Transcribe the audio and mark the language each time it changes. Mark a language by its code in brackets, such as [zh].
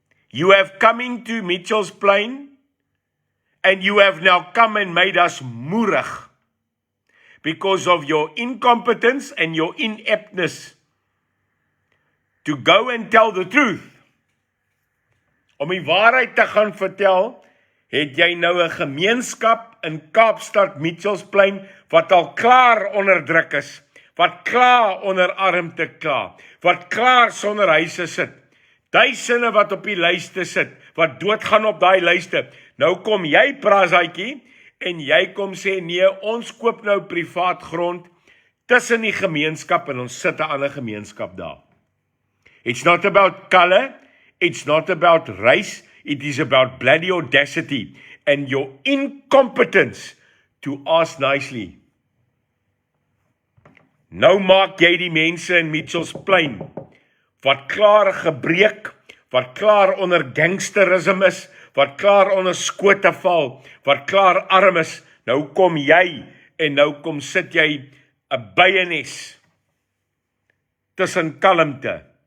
[en] You have come into Mitchell's Plain, and you have now come and made us moerig because of your incompetence and your ineptness to go and tell the truth. [af] Om die waarheid te gaan vertel, het jy nou 'n gemeenskap in Kaapstad Mitchells Plain wat al klaar onderdruk is, wat klaar onder armte kla, wat klaar sonder huise sit, duisende wat op die lyste sit, wat doodgaan op daai lyste. Nou kom jy Prazaatjie en jy kom sê nee, ons koop nou privaat grond tussen die gemeenskap en ons sit 'n ander gemeenskap daar. [en] It's not about color. It's not about race, it is about bloody audacity and your incompetence to ask nicely. [af] Nou maak jy die mense in Mitchells Plain, wat klaar gebreek, wat klaar onder gangsterisme is, wat klaar onder skote val, wat klaar arm is, nou kom jy en nou kom sit jy 'n byenes tussen kalmte.